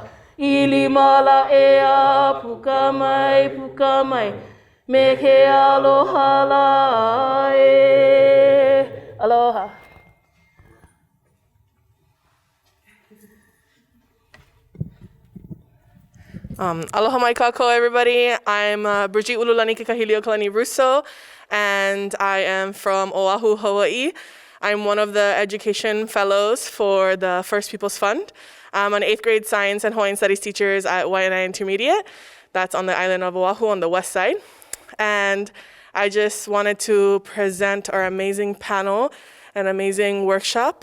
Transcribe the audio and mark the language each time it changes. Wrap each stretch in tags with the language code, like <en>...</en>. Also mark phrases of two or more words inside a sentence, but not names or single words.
<haw>ʻIlima la ea, puka mai, me ke aloha la e. Aloha. Aloha mai kākou,</haw> <en>everybody. I'm Brigitte Ululani Kekahiliokalani Russo, and I am from Oahu, Hawaii. I'm one of the education fellows for the First Peoples Fund. I'm an 8th grade science and Hawaiian studies teachers at Waianae Intermediate. That's on the island of Oahu on the west side. And I just wanted to present our amazing panel and amazing workshop.</en>